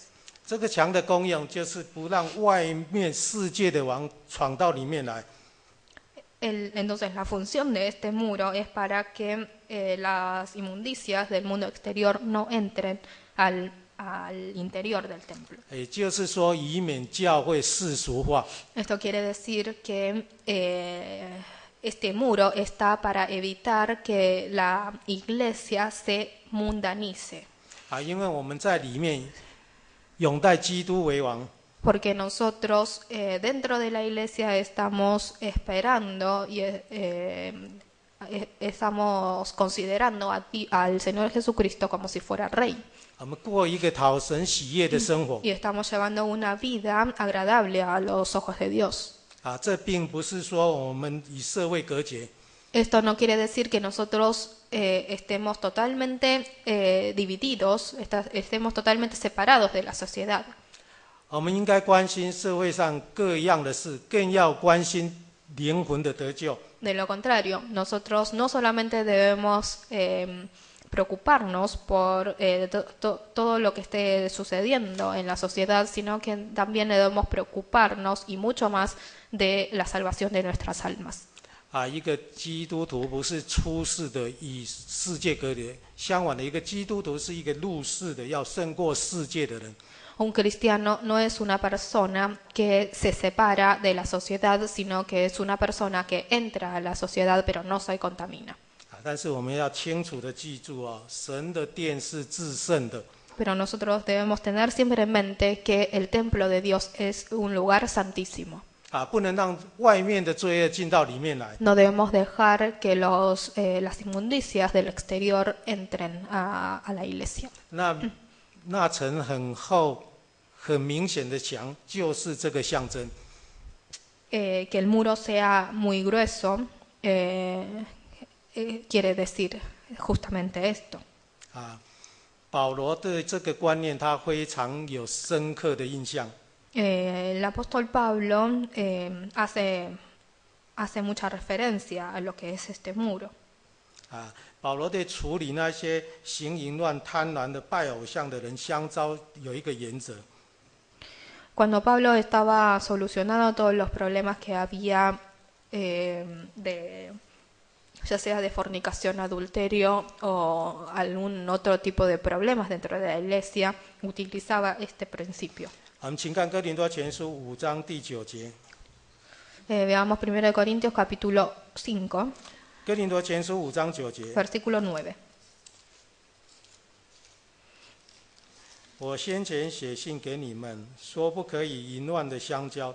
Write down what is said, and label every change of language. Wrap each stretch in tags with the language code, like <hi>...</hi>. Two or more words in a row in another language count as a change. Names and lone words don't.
<zh>这个墙的功用就是不让外面世界的王闯到里面来。</zh> <es>Entonces la función de este muro es para que las inmundicias del mundo exterior no entren al interior del templo.</es> <zh>也就是说，以免教会世俗化。</zh> <es>Esto quiere decir que este muro está para evitar que la iglesia se mundanice.</es> <zh>因为我们在里面永戴基督为王。</zh> <es>Porque nosotros dentro de la iglesia estamos esperando y estamos considerando al Señor Jesucristo como si fuera Rey.</es> <zh>我们过一个讨神喜悦的生活。</zh> <es>Y estamos llevando una vida agradable a los ojos de Dios.</es> <zh>这并不是说我们与社会隔绝。</zh> <es>Esto no quiere decir que nosotros estemos totalmente divididos, estemos totalmente separados de la sociedad.</es> <zh>我们应该关心社会上各样的事，更要关心灵魂的得救。</zh> <es>De lo contrario, nosotros no solamente debemos preocuparnos por todo lo que esté sucediendo en la sociedad, sino que también debemos preocuparnos y mucho más de la salvación de nuestras almas.</es> <zh>一个基督徒不是出世的与世界隔离，相反的，一个基督徒是一个入世的，要胜过世界的人。</zh> <es>Un cristiano no es una persona que se separa de la sociedad, sino que es una persona que entra a la sociedad pero no se contamina.</es> <zh>但是我们要清楚的记住神的殿是至圣的。</zh> <es>Pero nosotros debemos tener siempre en mente que el templo de Dios es un lugar santísimo.</es> <zh>不能让外面的罪恶进到里面来。</zh> <es>No debemos dejar que las inmundicias del exterior entren a la iglesia.</es> <zh>那层很厚、很明显的墙，就是这个象征。</zh> <es>Que el muro sea muy grueso quiere decir justamente esto.</es> <zh>保罗对这个观念他非常有深刻的印象。</zh> <es>El apóstol Pablo hace mucha referencia a lo que es este muro.</es> <zh>保罗对处理那些行淫乱、贪婪的拜偶像的人相招有一个原则。</zh> <es>Cuando Pablo estaba solucionando todos los problemas que había de ya sea de fornicación, adulterio o algún otro tipo de problemas dentro de la iglesia, utilizaba este principio.</es> <zh>我们请看哥林多前书5章第9节。</zh> <es>Veamos 1 Corintios capítulo 5,</es> <zh>哥林多前书5章9节。</zh> <es>versículo 9.</es> <zh>我先前写信给你们，说不可以淫乱的相交。</zh>